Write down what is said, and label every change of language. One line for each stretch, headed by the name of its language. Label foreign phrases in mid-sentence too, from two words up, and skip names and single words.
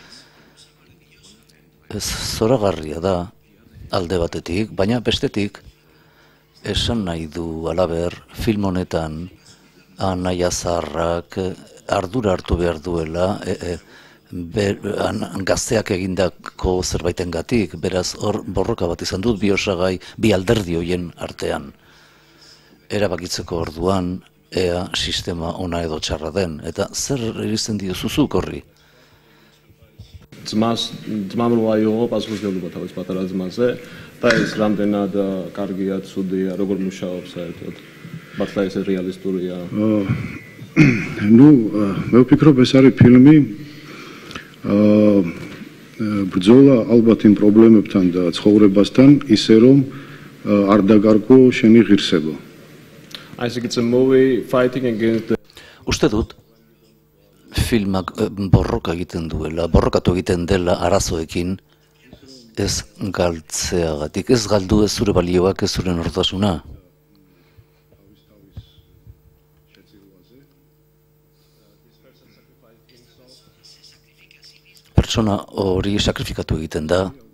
Basque: Ez zoragarria da, alde batetik, baina bestetik, esan nahi du alaber film honetan anaia zaharrak ardura hartu behar duela, gazteak egindako zerbaitengatik, beraz hor borroka bat izan dut bi osagai, bi alderdi horien artean. Erabakitzeko orduan, ea sistema ona edo txarra den, eta zer irizten diozuzuk horri?
Georgian: ძმამ რო აიღო პასუხისმგებლობა თავის პატარა ძმაზე და ეს რამდენად კარგია, ცუდია, როგორ მუშაობს საერთოდ? მართლა ეს რეალისტურია? ну, მე ვფიქრობ ეს არის ფილმი ბრძოლა ალბათ იმ პრობლემებთან და ცხოვრებასთან ისე რომ არ დაგარგო შენი ღირსება.
English: I think it's a movie fighting against the
Basque: Uste dut, filmak borroka egiten duela, borrokatu egiten dela arazoekin, ez galtzeagatik, ez galdu ez zure balioak, ez zure nortasuna. Pertsona hori sakrifikatu egiten da,